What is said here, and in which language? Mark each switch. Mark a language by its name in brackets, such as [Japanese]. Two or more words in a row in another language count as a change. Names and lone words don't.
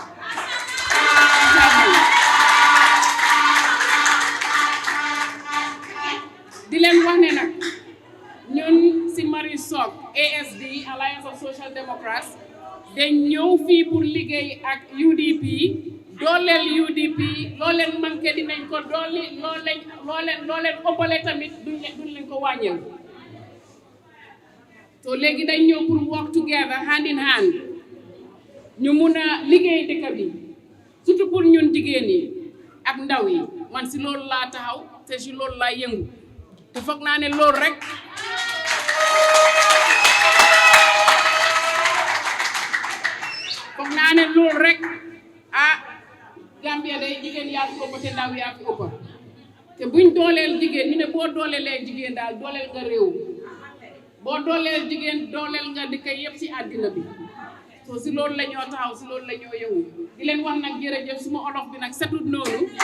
[Wolof] di leen wax ne nag ñun si Marie Sox ASD Alliance of Social Democrats dañ ñëw fii pour liggéey ak UDP dooleel UDP loo leen manqué dinañ ko dooli loo leen ëppale tamit duñ leen ko wàññil so léegi dañ ñëw pour [English] work together hand in hand [Wolof] ñu mun a liggéey dëkk bi su surtout pour ñun jigéen yi ak ndaw yi man si loolu laa taxaw te si loolu laa yëngu te foog naa ne loolu rek Gambia day jigéen yaa fi ëpp te ndaw yaa fi ëpp te buñ dooleel jigéen ñu ne boo dooleelee jigéen daal dooleel nga réew boo dooleel jigéen dooleel nga di koy yëpp ci àddina bi so si loolu la ñoo taxaw si loolu la ñoo yëngu di leen wax nag jërëjëf suma olof bi nag setut noonu